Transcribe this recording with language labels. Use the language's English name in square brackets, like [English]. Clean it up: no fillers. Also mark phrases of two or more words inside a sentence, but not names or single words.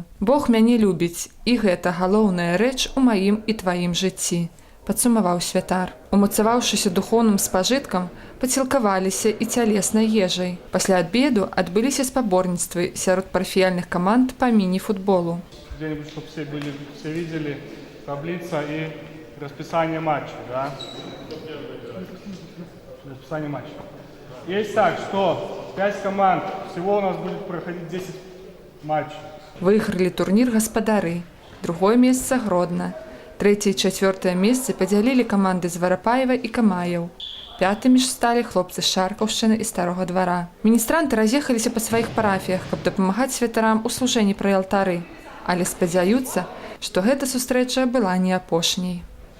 [Belarusian] Бог мяне любіць, і гэта галоўная рэч у маім і тваім жыцці, падсумаваў святар. Умацаваўшыся духоўным спажыткам, пацілкаваліся і цялеснай ежай. Пасля абеду адбыліся спаборніцтвы сярод парафіяльных каманд па міні-футболу. [Russian] Где-нибудь, чтобы все видели таблица и расписание матча, да? Расписание матча. Есть так, что 5 команд, всего у нас будет проходить 10 матчей. [Belarusian] Выйгралі турнір гаспадары, другое месца Гродна. 3 і 4 месцы падзялілі каманды з Варыпаева і Камаяў. 5-мі ж сталі хлопцы з Шаркаўшчыны і Старога двара. Міністранты раз'ехаліся па сваіх парафіях, каб дапамагаць святарам у служэнні пры алтары, але спадзяюцца, што гэта сустрэча была не апошняй.